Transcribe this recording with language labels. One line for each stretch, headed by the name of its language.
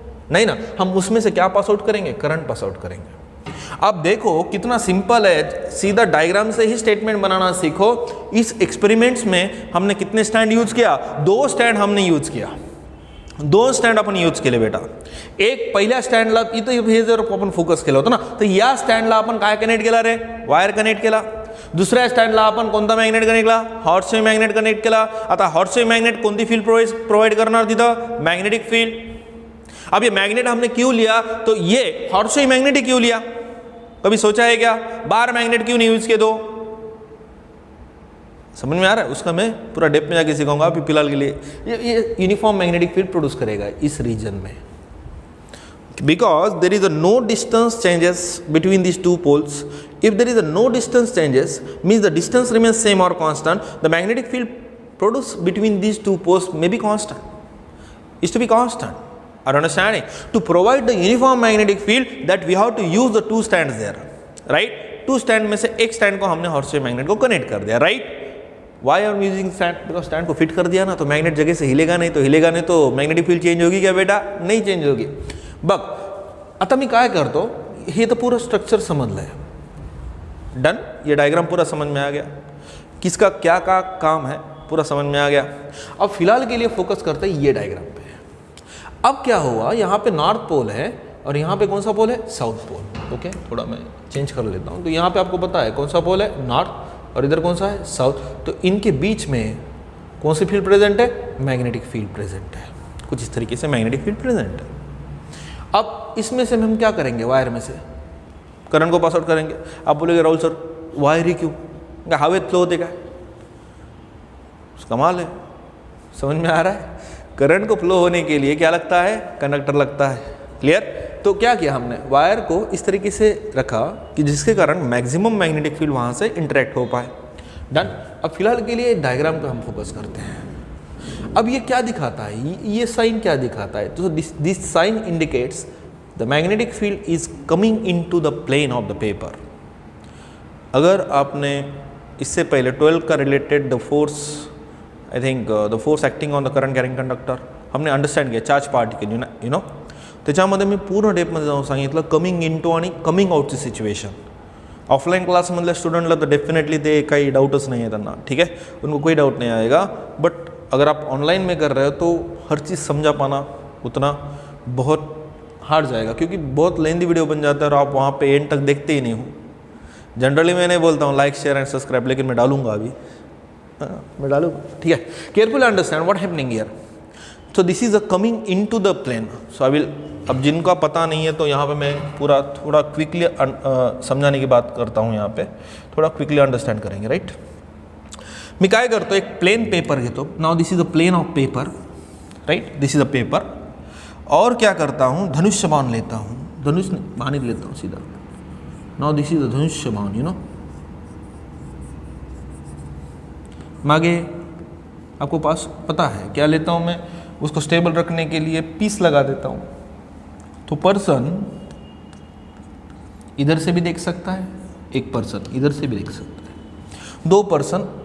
Hindi: नहीं ना, हम उसमें से क्या पास आउट करेंगे, करंट पास आउट करेंगे। आप देखो कितना सिंपल है, सीधा डायग्राम से ही स्टेटमेंट बनाना सीखो। इस एक्सपेरिमेंट्स में हमने कितने स्टैंड यूज किया? 2 स्टैंड हमने यूज किया,
Marathi: 2 स्टँड आपण यूज केले बेटा. एक पहिल्या स्टँडला इथं हे जर आपण फोकस केलं होतं ना, तर या स्टँडला आपण काय कनेक्ट केला रे? वायर कनेक्ट केला. दुसऱ्या स्टँडला आपण कोणता मॅग्नेट कनेक्ट केला? हॉर्सशॉई मॅग्नेट कनेक्ट केला. आता हॉर्सशॉई मॅग्नेट कोणती फील्ड प्रोवाइड करणार तिथं? Magnetic field.
Hindi: अब ये मैग्नेट हमने क्यों लिया? तो ये हॉर्सशॉई मैग्नेट ही क्यों लिया? कभी सोचा है क्या? बार मैग्नेट क्यों नहीं यूज किए? दो समझ में आ रहा है? उसका मैं पूरा डेप्थ में जाके सिखाऊंगा. अभी फिलहाल के लिए ये यूनिफॉर्म मैग्नेटिक फील्ड प्रोड्यूस करेगा इस रीजन में,
English: because there is a no distance changes between these two poles. If there is a no distance changes, means the distance remains same or constant. The magnetic field produced between these two poles may be constant. Is to be constant. Are you understanding? To provide the uniform magnetic field, that we have to use the two stands there, right?
Hindi: Two stand में से एक stand को हमने हॉर्सशॉई magnet को connect कर दिया, right?
English: Why are we using stand?
Hindi: Because stand को fit कर दिया ना, तो मैग्नेट जगह से हिलेगा नहीं, तो मैग्नेटिक फील्ड चेंज होगी क्या बेटा? नहीं चेंज होगी.
Marathi: बघ आता मी काय करतो, हे तर पूरा स्ट्रक्चर समजलं आहे.
English: Done.
Hindi: ये डायग्राम पूरा समझ में आ गया, किसका क्या का काम है पूरा समझ में आ गया. अब फिलहाल के लिए फोकस करते हैं ये डायग्राम पे. अब क्या हुआ, यहाँ पे नॉर्थ पोल है और यहाँ पे कौन सा पोल है? South pole. ओके, थोड़ा मैं चेंज कर लेता हूँ. तो यहाँ पे आपको पता है कौन सा पोल है? नॉर्थ, और इधर कौन सा है? साउथ. तो इनके बीच में कौन सी फील्ड प्रेजेंट है? मैग्नेटिक फील्ड प्रेजेंट है. कुछ इस तरीके से मैग्नेटिक फील्ड प्रेजेंट है. अब इसमें से हम क्या करेंगे? वायर में से करंट को पास आउट करेंगे. आप बोलेंगे राहुल सर वायर ही क्यों?
Marathi: हवेत फ्लो होते क्या?
Hindi: कमाल है. समझ में आ रहा है? करंट को फ्लो होने के लिए क्या लगता है? कंडक्टर लगता है. क्लियर? तो क्या किया हमने? वायर को इस तरीके से रखा कि जिसके कारण मैक्सिमम मैग्नेटिक फील्ड वहाँ से इंटरेक्ट हो पाए. डन. अब फिलहाल के लिए डायग्राम पे हम फोकस करते हैं. अब ये क्या दिखाता है? ये साइन क्या दिखाता है?
English: तो this sign indicates the magnetic field is coming into the plane of the paper.
Hindi: अगर आपने इससे पहले 12 का related
English: the force, I think the force acting on the current carrying conductor
Marathi: हमने understand KIA, charge particle you know, त्याच्यामध्ये मी पूर्ण डेपमध्ये जाऊन सांगितलं कमिंग इनटू आणि कमिंग आउटची सिच्युएशन. ऑफलाइन क्लासमधल्या स्टुडंटला तर डेफिनेटली ते काही डाउटच नहीं है त्यांना,
Hindi: ठीक है, उनको कोई डाउट नहीं आएगा. बट अगर आप ऑनलाइन में कर रहे हो तो हर चीज़ समझा पाना उतना बहुत हार्ड जाएगा, क्योंकि बहुत लेंदी वीडियो बन जाता है और आप वहाँ पे एंड तक देखते ही नहीं हो. जनरली मैं नहीं बोलता हूँ लाइक शेयर एंड सब्सक्राइब, लेकिन मैं डालूंगा अभी. मैं डालूंगा, ठीक है.
English: Carefully understand what happening here. So this is a coming into the plane. So I will,
Hindi: अब जिनका पता नहीं है तो यहाँ पे मैं पूरा थोड़ा क्विकली समझाने की बात करता हूँ. यहाँ पे थोड़ा क्विकली अंडरस्टैंड करेंगे, राइट.
Marathi: मी काय करतो, एक प्लेन पेपर घेतो.
English: Now this is a plain of paper, right. This is a paper.
Hindi: और क्या करता हूँ, धनुष्य बाण लेता हूँ. धनुष बाण ही लेता हूँ सीधा.
English: Now this is a धनुष्य बाण, you know.
Hindi: मागे आपको पास पता है क्या लेता हूँ मैं? उसको स्टेबल रखने के लिए पीस लगा देता हूँ. तो पर्सन इधर से भी देख सकता है, एक पर्सन इधर से भी देख सकता है. दो पर्सन